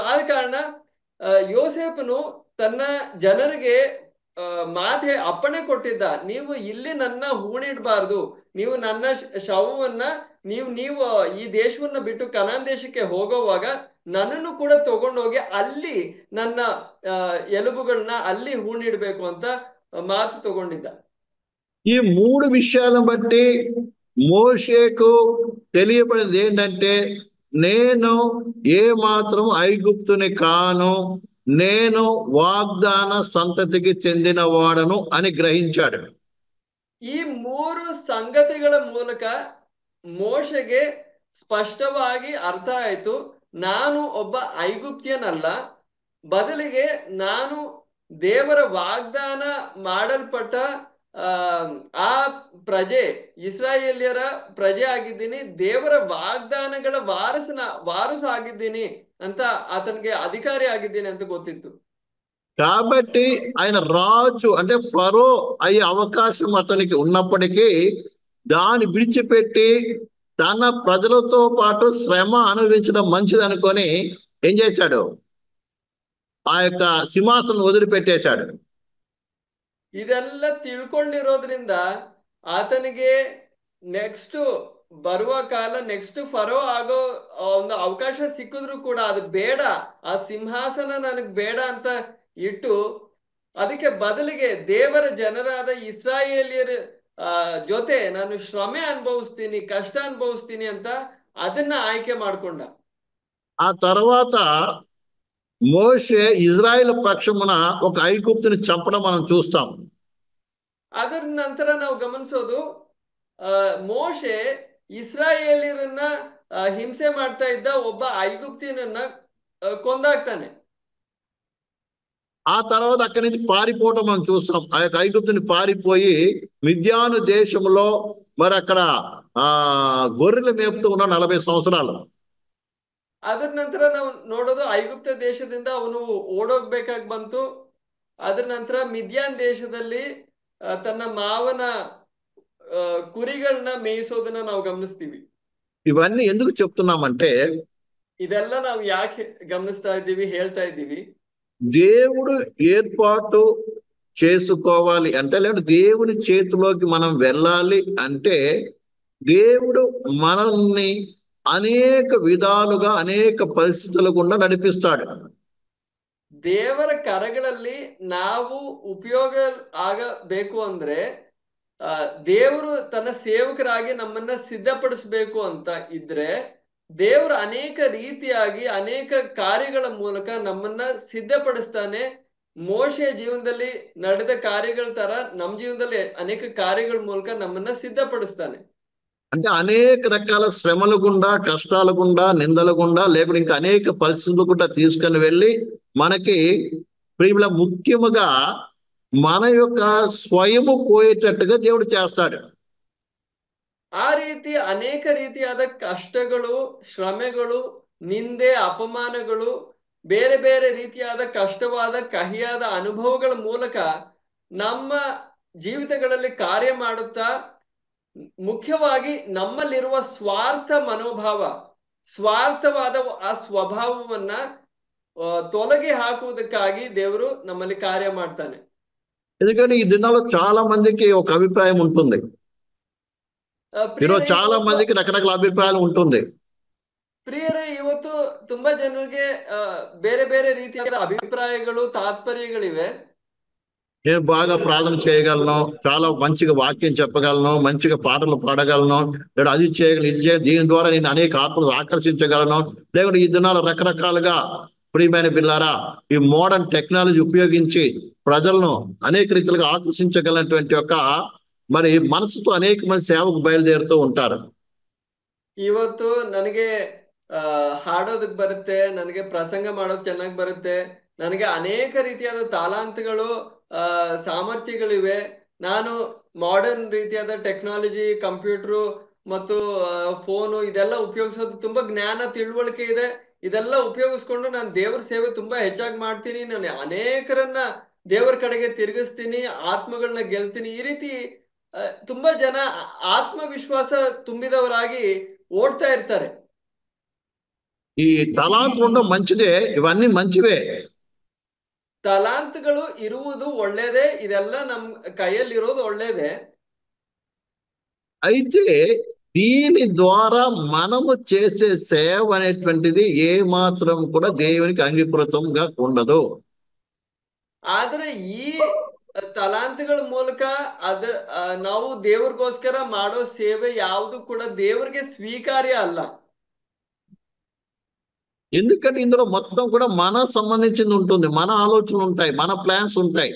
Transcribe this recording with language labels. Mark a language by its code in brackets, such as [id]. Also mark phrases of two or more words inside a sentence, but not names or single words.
[kn] ಆದ ಕಾರಣ ಯೋಸೇಫನು ತನ್ನ ಜನರಿಗೆ ಅಪ್ಪಣೆ ಕೊಟ್ಟಿದ್ದ, ನೀವು ಇಲ್ಲಿ ನನ್ನ ಹೂಣಿಡ್ಬಾರ್ದು, ನೀವು ನನ್ನ ಶವವನ್ನ ನೀವು ಈ ದೇಶವನ್ನ ಬಿಟ್ಟು ಕನಾನ್ ದೇಶಕ್ಕೆ ಹೋಗುವಾಗ ನನ್ನನ್ನು ಕೂಡ ತಗೊಂಡೋಗಿ ಅಲ್ಲಿ ನನ್ನ ಎಲುಬುಗಳನ್ನ ಅಲ್ಲಿ ಹೂಣಿಡ್ಬೇಕು ಅಂತ ಮಾತು ತಗೊಂಡಿದ್ದ. [te] ఈ 3 విషయాలను బట్టి మోషేకు తెలియబడింది ఏంటంటే, నేను ఏ మాత్రం ఐగుప్తుని కాను, నేను వాగ్దాన సంతతికి చెందిన వాడను అని గ్రహించాడు. [kn] ಈ 3 ಸಂಗತಿಗಳ ಮೂಲಕ ಮೋಶೆಗೆ ಸ್ಪಷ್ಟವಾಗಿ ಅರ್ಥ ಆಯ್ತು, ನಾನು ಒಬ್ಬ ಐಗುಪ್ತ್ಯನಲ್ಲ, ಬದಲಿಗೆ ನಾನು ದೇವರ ವಾಗ್ದಾನ ಮಾಡಲ್ಪಟ್ಟ ಆ ಪ್ರಜೆ, ಇಸ್ರಾಯೇಲ್ಯರ ಪ್ರಜೆ ಆಗಿದ್ದೀನಿ, ದೇವರ ವಾಗ್ದಾನಗಳ ವಾರಸ ಆಗಿದ್ದೀನಿ ಅಂತ, ಆತನಿಗೆ ಅಧಿಕಾರಿ ಆಗಿದ್ದೀನಿ ಅಂತ ಗೊತ್ತಿತ್ತು. [te] కాబట్టి ఆయన రాజు అంటే ఫరో అయ్యే అవకాశం అతనికి ఉన్నప్పటికీ దాన్ని విడిచిపెట్టి తన ప్రజలతో పాటు శ్రమ అనుభవించడం మంచిది అనుకొని ఏం చేశాడు? ఆ యొక్క సింహాసనం వదిలిపెట్టేశాడు. [kn] ಇದೆಲ್ಲ ತಿಳ್ಕೊಂಡಿರೋದ್ರಿಂದ ಆತನಿಗೆ ನೆಕ್ಸ್ಟ್ ಬರುವ ಕಾಲ, ನೆಕ್ಸ್ಟ್ ಫರೋ ಆಗೋ ಒಂದು ಅವಕಾಶ ಸಿಕ್ಕಿದ್ರು ಕೂಡ ಅದು ಬೇಡ, ಆ ಸಿಂಹಾಸನ ನನಗ್ ಬೇಡ ಅಂತ ಇಟ್ಟು ಅದಕ್ಕೆ ಬದಲಿಗೆ ದೇವರ ಜನರಾದ ಇಸ್ರಾಯೇಲಿಯರ ಜೊತೆ ನಾನು ಶ್ರಮೆ ಅನುಭವಿಸ್ತೀನಿ, ಕಷ್ಟ ಅನುಭವಿಸ್ತೀನಿ ಅಂತ ಅದನ್ನ ಆಯ್ಕೆ ಮಾಡ್ಕೊಂಡ. [te] ఆ తర్వాత మోషే ఇజ్రాయెల్ పక్షమున ఒక ఐగుప్తుని చంపడం మనం చూస్తాం. [kn] ಅದರ ನಂತರ ನಾವು ಗಮನಿಸೋದು, ಮೋಶೆ ಇಸ್ರಾಯೇಲಿಯರನ್ನ ಹಿಂಸೆ ಮಾಡ್ತಾ ಇದ್ದ ಒಬ್ಬ ಐಗುಪ್ತಿಯನನ್ನ ಕೊಂದಾಗ್ತಾನೆ. [te] ఆ తర్వాత అక్కడి నుంచి పారిపోవటం మనం చూస్తాం. ఆ యొక్క ఐగుప్తుని పారిపోయి మిద్యాను దేశంలో మరి అక్కడ గొర్రెలు మేపుతూ ఉన్న 40 సంవత్సరాలు. [kn] ಅದರ ನಂತರ ನಾವು ನೋಡೋದು ಐಗುಪ್ತ ದೇಶದಿಂದ ಅವನು ಓಡೋಗ್ಬೇಕಾಗಿ ಬಂತು. ಅದರ ನಂತರ ಮಿದ್ಯಾನ್ ದೇಶದಲ್ಲಿ ತನ್ನ ಮಾವನ ಕುರಿಗಳನ್ನ ಮೇಯಿಸೋದನ್ನ ನಾವು ಗಮನಿಸ್ತೀವಿ. [te] ఇవన్నీ ఎందుకు చెప్తున్నామంటే [kn] ಇದೆಲ್ಲ ನಾವು ಯಾಕೆ ಗಮನಿಸ್ತಾ ಇದ್ದೀವಿ, ಹೇಳ್ತಾ ಇದ್ದೀವಿ? [te] దేవుడు ఏర్పాటు చేసుకోవాలి అంటే, లేదా దేవుని చేతిలోకి మనం వెళ్ళాలి అంటే దేవుడు మనల్ని అనేక విధాలుగా అనేక పరిస్థితుల గుండా నడిపిస్తాడు. [kn] ದೇವರ ಕರಗಳಲ್ಲಿ ನಾವು ಉಪಯೋಗ ಆಗಬೇಕು ಅಂದ್ರೆ ದೇವರು ತನ್ನ ಸೇವಕರಾಗಿ ನಮ್ಮನ್ನ ಸಿದ್ಧಪಡಿಸಬೇಕು ಅಂತ ಇದ್ರೆ ದೇವರು ಅನೇಕ ರೀತಿಯಾಗಿ ಅನೇಕ ಕಾರ್ಯಗಳ ಮೂಲಕ ನಮ್ಮನ್ನ ಸಿದ್ಧಪಡಿಸ್ತಾನೆ. ಮೋಶೆಯ ಜೀವನದಲ್ಲಿ ನಡೆದ ಕಾರ್ಯಗಳ ತರ ನಮ್ಮ ಜೀವನದಲ್ಲಿ ಅನೇಕ ಕಾರ್ಯಗಳ ಮೂಲಕ ನಮ್ಮನ್ನ ಸಿದ್ಧಪಡಿಸ್ತಾನೆ. [te] అంటే అనేక రకాల శ్రమల గుండా, కష్టాల గుండా, నిందల గుండా, లేకపోతే ఇంకా అనేక పరిస్థితులు గుండా తీసుకొని వెళ్ళి మనకి ప్రియుల ముఖ్యముగా మన యొక్క స్వయము పోయేటట్టుగా దేవుడు చేస్తాడు. [kn] ಆ ರೀತಿ ಅನೇಕ ರೀತಿಯಾದ ಕಷ್ಟಗಳು, ಶ್ರಮೆಗಳು, ನಿಂದೆ, ಅಪಮಾನಗಳು, ಬೇರೆ ಬೇರೆ ರೀತಿಯಾದ ಕಷ್ಟವಾದ ಕಹಿಯಾದ ಅನುಭವಗಳ ಮೂಲಕ ನಮ್ಮ ಜೀವಿತಗಳಲ್ಲಿ ಕಾರ್ಯ ಮಾಡುತ್ತಾ ಮುಖ್ಯವಾಗಿ ನಮ್ಮಲ್ಲಿರುವ ಸ್ವಾರ್ಥ ಮನೋಭಾವ, ಸ್ವಾರ್ಥವಾದ ಆ ಸ್ವಭಾವವನ್ನ ತೊಲಗಿ ಹಾಕುವುದಕ್ಕಾಗಿ ದೇವರು ನಮ್ಮಲ್ಲಿ ಕಾರ್ಯ ಮಾಡ್ತಾನೆ. [te] ఎందుకంటే ఈ దినాల్లో చాలా మందికి ఒక అభిప్రాయం ఉంటుంది. ఈరోజు చాలా మందికి రకరకాల అభిప్రాయాలు ఉంటుంది. [kn] ಪ್ರಿಯರೇ, ಇವತ್ತು ತುಂಬಾ ಜನರಿಗೆ ಬೇರೆ ಬೇರೆ ರೀತಿಯಾದ ಅಭಿಪ್ರಾಯಗಳು, ತಾತ್ಪರ್ಯಗಳಿವೆ. [te] నేను బాగా ప్రార్థన చేయగలను, చాలా మంచిగా వాక్యం చెప్పగలను, మంచిగా పాటలు పాడగలను, లేదా అది చేయగలను, ఇది చేయ, దీని ద్వారా నేను అనేక ఆత్మలు ఆకర్షించగలను, లేకుంటే ఈ దినాలు రకరకాలుగా ప్రియమైన బిల్లారా ఈ [en] modern technology [te] ఉపయోగించి ప్రజలను అనేక రీతిలుగా ఆకర్షించగలటువంటి ఒక మరి మనసుతో అనేక మంది సేవకు బయలుదేరుతూ ఉంటారు. [kn] ಇವತ್ತು ನನಗೆ ಹಾಡೋದಕ್ ಬರುತ್ತೆ, ನನಗೆ ಪ್ರಸಂಗ ಮಾಡೋದು ಚೆನ್ನಾಗಿ ಬರುತ್ತೆ, ನನಗೆ ಅನೇಕ ರೀತಿಯಾದ ತಾಲಾಂತಗಳು, ಸಾಮರ್ಥ್ಯಗಳಿವೆ, ನಾನು ಮಾಡರ್ನ್ ರೀತಿಯಾದ ಟೆಕ್ನಾಲಜಿ, ಕಂಪ್ಯೂಟರ್ ಮತ್ತು ಫೋನು ಇದೆಲ್ಲ ಉಪಯೋಗಿಸೋದು ತುಂಬಾ ಜ್ಞಾನ, ತಿಳುವಳಿಕೆ ಇದೆ, ಇದೆಲ್ಲ ಉಪಯೋಗಿಸ್ಕೊಂಡು ನಾನು ದೇವ್ರ ಸೇವೆ ತುಂಬಾ ಹೆಚ್ಚಾಗಿ ಮಾಡ್ತೀನಿ, ನಾನು ಅನೇಕರನ್ನ ದೇವರ ಕಡೆಗೆ ತಿರುಗಿಸ್ತೀನಿ, ಆತ್ಮಗಳನ್ನ ಗೆಲ್ತೀನಿ. ಈ ರೀತಿ ತುಂಬಾ ಜನ ಆತ್ಮವಿಶ್ವಾಸ ತುಂಬಿದವರಾಗಿ ಓಡ್ತಾ ಇರ್ತಾರೆ. [te] ఈ తలాంతులు ఉండడం మంచిదే, ఇవన్నీ మంచివే. [kn] ತಲಾಂತಗಳು ಇರುವುದು ಒಳ್ಳೇದೇ, ಇದೆಲ್ಲ ನಮ್ ಕೈಯಲ್ಲಿರೋದು ಒಳ್ಳೇದೇ. [te] అయితే దీని ద్వారా మనము చేసే సేవ అనేటువంటిది ఏ మాత్రం కూడా దేవునికి అంగీకృతంగా ఉండదు. [kn] ಆದ್ರೆ ಈ ತಲಾಂತಗಳ ಮೂಲಕ ನಾವು ದೇವ್ರಿಗೋಸ್ಕರ ಮಾಡೋ ಸೇವೆ ಯಾವುದು ಕೂಡ ದೇವರಿಗೆ ಸ್ವೀಕಾರ್ಯ ಅಲ್ಲ. [te] ఎందుకంటే ఇందులో మొత్తం కూడా మన సంబంధించింది ఉంటుంది, మన ఆలోచనలు ఉంటాయి, మన ప్లాన్స్ ఉంటాయి.